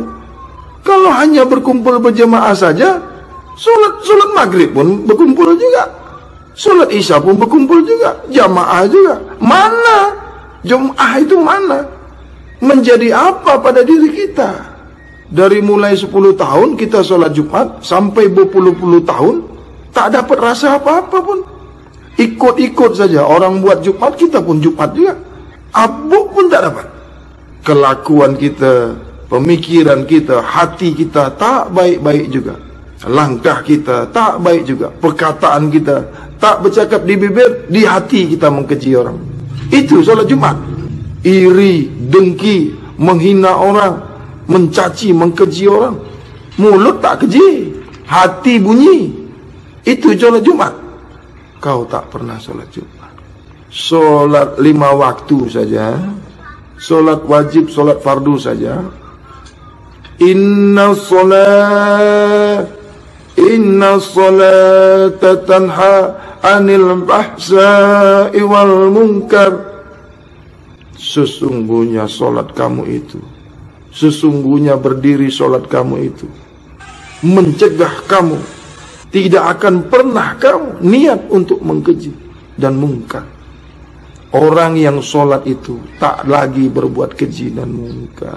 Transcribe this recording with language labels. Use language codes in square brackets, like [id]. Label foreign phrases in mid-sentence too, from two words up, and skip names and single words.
[ms] Kalau hanya berkumpul berjamaah saja, solat maghrib pun berkumpul juga. Solat isya pun berkumpul juga, jamaah juga. Mana? Jum'ah itu mana? Menjadi apa pada diri kita? Dari mulai 10 tahun kita solat Jumat sampai berpuluh-puluh tahun, tak dapat rasa apa-apa pun. Ikut-ikut saja. Orang buat Jumat, kita pun Jumat juga. Abuk pun tak dapat. Kelakuan kita, pemikiran kita, hati kita tak baik-baik juga. Langkah kita tak baik juga. Perkataan kita tak bercakap di bibir, di hati kita mengkeji orang. Itu solat Jumat. Iri, dengki, menghina orang, mencaci, mengkeji orang. Mulut tak keji, hati bunyi. Itu sholat Jumat. Kau tak pernah sholat Jumat. Sholat 5 waktu saja, sholat wajib, sholat fardu saja. [ar] إن الصلاة تنهى عن الفحشاء والمنكر. [id] Sesungguhnya sholat kamu itu, sesungguhnya berdiri sholat kamu itu mencegah kamu, tidak akan pernah kamu niat untuk mengkeji dan mungkar. [ms] Orang yang sholat itu tak lagi berbuat keji dan mungkar.